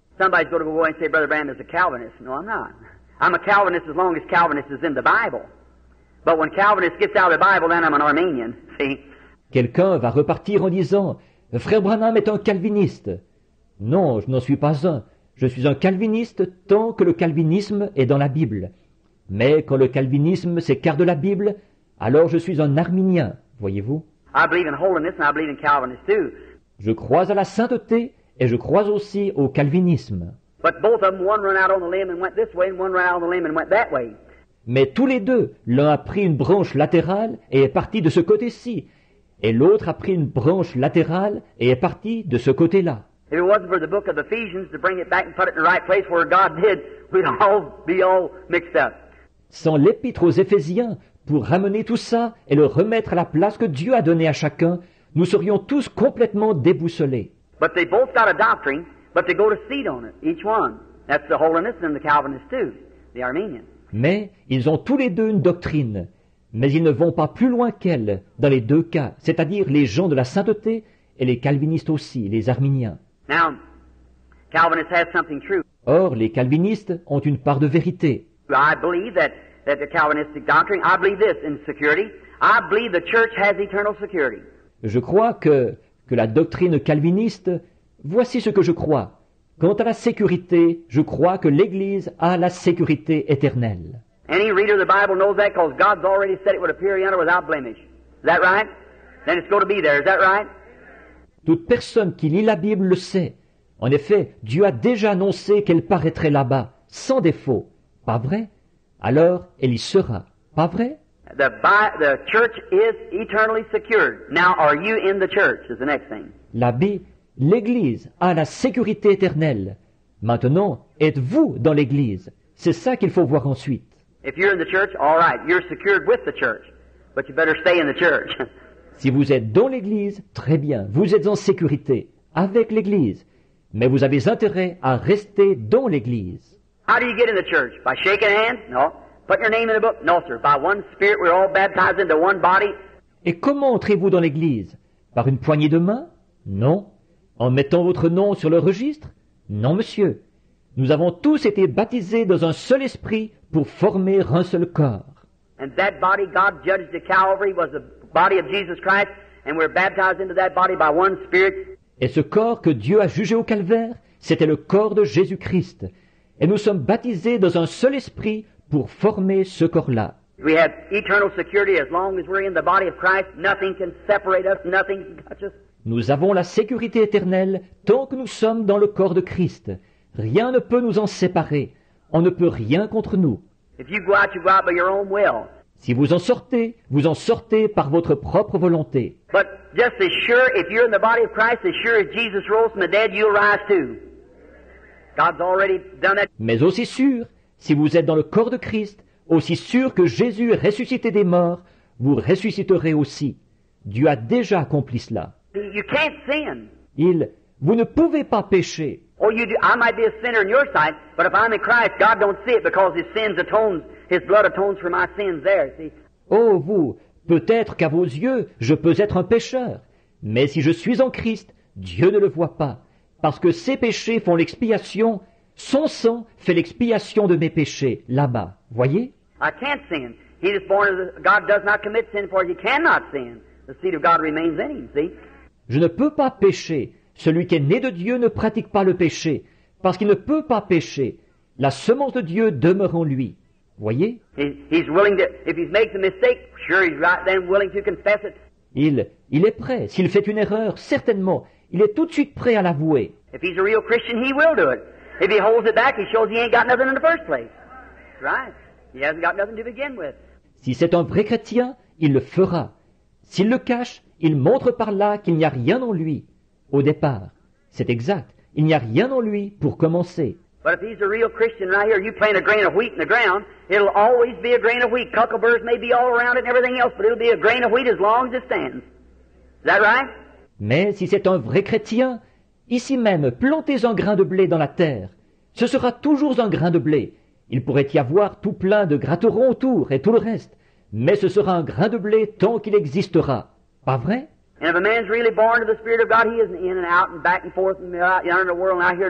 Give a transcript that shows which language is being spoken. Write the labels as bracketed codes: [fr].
[en] Somebody's going to go away and say, Brother Branham is a Calvinist. No, I'm not. I'm a Calvinist as long as Calvinist is in the Bible. But when Calvinist gets out of the Bible, then I'm an Arminian. See? [fr] Quelqu'un va repartir en disant, Frère Branham est un calviniste. Non, je n'en suis pas un. Je suis un calviniste tant que le calvinisme est dans la Bible. Mais quand le calvinisme s'écarte de la Bible, alors je suis un arminien, voyez-vous. [en] I believe in holiness and I believe in Calvinist too. [fr] Je crois à la sainteté et je crois aussi au calvinisme. [en] But both of them, one ran out on the limb and went this way, and one ran out on the limb and went that way. [fr] Mais tous les deux, l'un a pris une branche latérale et est parti de ce côté-ci, et l'autre a pris une branche latérale et est parti de ce côté-là. [en] If it wasn't for the book of Ephesians to bring it back and put it in the right place where God did, we'd all be all mixed up. [fr] Sans l'épître aux Éphésiens, pour ramener tout ça et le remettre à la place que Dieu a donnée à chacun, nous serions tous complètement déboussolés. [en] But they both got a doctrine, but they go to seed on it, each one. That's the Holiness and the Calvinist too, the Armenian. [fr] Mais ils ont tous les deux une doctrine, mais ils ne vont pas plus loin qu'elle dans les deux cas, c'est-à-dire les gens de la sainteté et les calvinistes aussi, les arméniens. [en] Now, Calvinists have something true. [fr] Or, les calvinistes ont une part de vérité. [en] I believe that the Calvinistic doctrine, I believe this in security. I believe the church has eternal security. [fr] Je crois que la doctrine calviniste, voici ce que je crois. Quant à la sécurité, je crois que l'Église a la sécurité éternelle. [en] Any reader of the Bible knows that because God's already said it would appear yonder without blemish. Is that right? Then it's going to be there. Is that right? [fr] Toute personne qui lit la Bible le sait. En effet, Dieu a déjà annoncé qu'elle paraîtrait là-bas, sans défaut. Pas vrai? Alors, elle y sera. Pas vrai? [en] The church is eternally secured. Now, are you in the church? Is the next thing. [fr] L'Église a la sécurité éternelle. Maintenant, êtes-vous dans l'Église? C'est ça qu'il faut voir ensuite. [en] If you're in the church, all right, you're secured with the church, but you better stay in the church. [fr] Si vous êtes dans l'Église, très bien, vous êtes en sécurité avec l'Église, mais vous avez intérêt à rester dans l'Église. [en] How do you get in the church? By shaking hands? No. Put your name in the book? No, sir. By one Spirit, we're all baptized into one body. [fr] Et comment entrez-vous dans l'Église? Par une poignée de main? Non. En mettant votre nom sur le registre? Non, monsieur. Nous avons tous été baptisés dans un seul esprit pour former un seul corps. [en] And that body God judged at Calvary was the body of Jesus Christ, and we're baptized into that body by one Spirit. [fr] Et ce corps que Dieu a jugé au calvaire, c'était le corps de Jésus-Christ. Et nous sommes baptisés dans un seul esprit pour former ce corps-là. [en] We have eternal security as long as we're in the body of Christ. Nothing can separate us, nothing can touch us. [fr] Nous avons la sécurité éternelle tant que nous sommes dans le corps de Christ. Rien ne peut nous en séparer. On ne peut rien contre nous. [en] If you go out by your own will. [fr] Si vous en sortez par votre propre volonté. [en] But just as sure, if you're in the body of Christ, as sure as Jesus rose from the dead, you'll rise too. God's already done that. [fr] Mais aussi sûr, si vous êtes dans le corps de Christ, aussi sûr que Jésus est ressuscité des morts, vous ressusciterez aussi. Dieu a déjà accompli cela. [en] You can't sin. [fr] Vous ne pouvez pas pécher. [en] Oh, you do. I might be a sinner in your sight, but if I'm in Christ, God don't see it because His blood atones for my sins there, see? [fr] Oh, vous, peut-être qu'à vos yeux, je peux être un pécheur. Mais si je suis en Christ, Dieu ne le voit pas. Parce que ses péchés font l'expiation, son sang fait l'expiation de mes péchés, là-bas. Voyez? [en] I can't sin. He is born of God does not commit sin, for he cannot sin. The seed of God remains in him, see? [fr] Je ne peux pas pécher. Celui qui est né de Dieu ne pratique pas le péché, parce qu'il ne peut pas pécher. La semence de Dieu demeure en lui. Voyez? [en] He's willing to, if he makes a mistake, sure he's right then willing to confess it. [fr] Il est prêt. S'il fait une erreur, certainement, il est tout de suite prêt à l'avouer. [en] If he's a real Christian, he will do it. If he holds it back, he shows he ain't got nothing in the first place. Right. He hasn't got nothing to begin with. [fr] Si c'est un vrai chrétien, il le fera. S'il le cache, il montre par là qu'il n'y a rien en lui. Au départ, c'est exact. Il n'y a rien en lui pour commencer. [en] But if he's a real Christian right here, you plant a grain of wheat in the ground, it'll always be a grain of wheat. Cuckleburs may be all around it and everything else, but it'll be a grain of wheat as long as it stands. Is that right? [fr] Mais si c'est un vrai chrétien, ici même, plantez un grain de blé dans la terre. Ce sera toujours un grain de blé. Il pourrait y avoir tout plein de gratterons autour et tout le reste. Mais ce sera un grain de blé tant qu'il existera. Pas vrai? [en] And if a man's really born of the Spirit of God, he isn't in and out and back and forth and out yonder in the world and out here.